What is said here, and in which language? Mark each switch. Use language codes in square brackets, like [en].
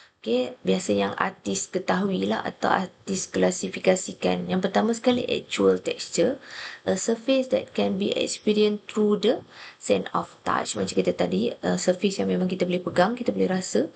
[ms] Okey, biasa yang artis ketahui lah atau artis klasifikasikan. Yang pertama sekali, actual texture. [en] A surface that can be experienced through the sense of touch. [ms] Macam kita tadi, surface yang memang kita boleh pegang, kita boleh rasa.